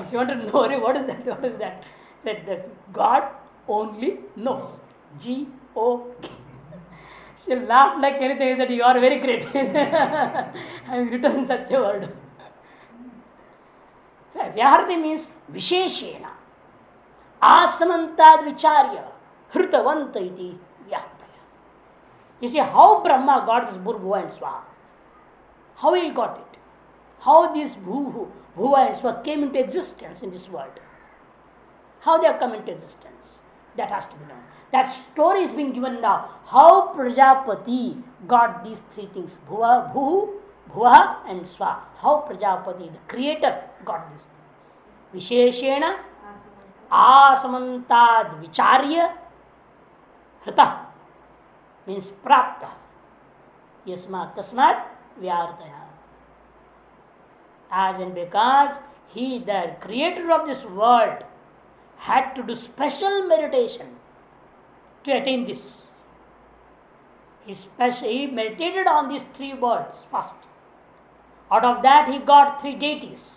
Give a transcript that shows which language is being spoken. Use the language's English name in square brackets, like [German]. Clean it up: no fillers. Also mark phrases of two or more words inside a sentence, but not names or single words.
[English] She wanted to know, what is that? What is that? I said, this God only knows. GOK. She laughed like anything. He said, you are very great. I have written such a word. So, Vyahrati means Visheshena. [Sanskrit] Asamantad vicharya. Hrutavanta iti Vyahtaya. [English] You see how Brahma got this Bhuva and Swaha. How he got it. How these Bhuva and Swaha came into existence in this world. How they have come into existence. That has to be known. That story is being given now. How Prajapati got these 3 things. Bhuva, Bhuva and Swaha. How Prajapati, the creator, got these things. [Sanskrit] Visheshena Asamantad Vicharya Hrita means Prapta. Yasmat Tasmat Vyartaya. [English] As in because he, the creator of this world, had to do special meditation to attain this. He meditated on these three words first. Out of that he got three deities.